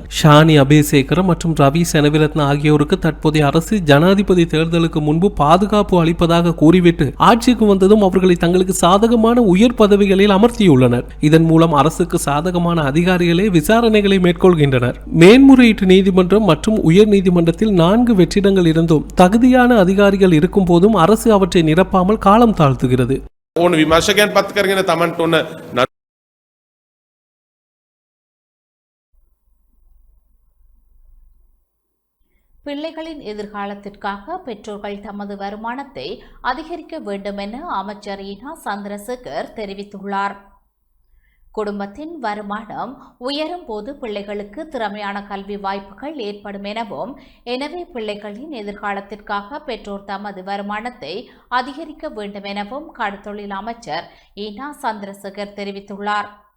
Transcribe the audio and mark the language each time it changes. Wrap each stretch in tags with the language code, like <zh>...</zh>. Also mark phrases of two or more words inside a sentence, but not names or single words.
<ta>ஷானி அபேசேகர மற்றும் ரவி செனவிரத்ன ஆகியோருக்கு தற்போதைய அரசு ஜனாதிபதி தேர்தலுக்கு முன்பு பாதுகாப்பு அளிப்பதாக கூறிவிட்டு ஆட்சிக்கு வந்ததும் அவர்களை தங்களுக்கு சாதகமான உயர் பதவிகளில் அமர்த்தியுள்ளனர். இதன் மூலம் அரசுக்கு சாதகமான அதிகாரிகளே விசாரணைகளை மேற்கொள்கின்றனர். மேன்முறையீட்டு நீதிமன்றம் மற்றும் உயர் நீதிமன்றத்தில் 4 வெற்றிடங்கள் இருந்தும் தகுதியான அதிகாரிகள் இருக்கும் போதும் அரசு அவற்றை நிரப்பாமல் காலம் தாழ்த்துகிறது.</ta> <si>ඕන විමර්ශකයන් පත් කරගෙන තමන්ට ඕන</si> <ta>பிள்ளைகளின் எதிர்காலத்திற்காக பெற்றோர்கள் தமது வருமானத்தை அதிகரிக்க வேண்டும் என அமைச்சர் ஈனா சந்திரசேகர் தெரிவித்துள்ளார். குடும்பத்தின் வருமானம் உயரும் போது பிள்ளைகளுக்கு திறமையான கல்வி வாய்ப்புகள் ஏற்படும் எனவும், எனவே பிள்ளைகளின் எதிர்காலத்திற்காக பெற்றோர் தமது வருமானத்தை அதிகரிக்க வேண்டும் எனவும் கடற்தொழில் அமைச்சர் ஈனா சந்திரசேகர் தெரிவித்துள்ளார்.</ta>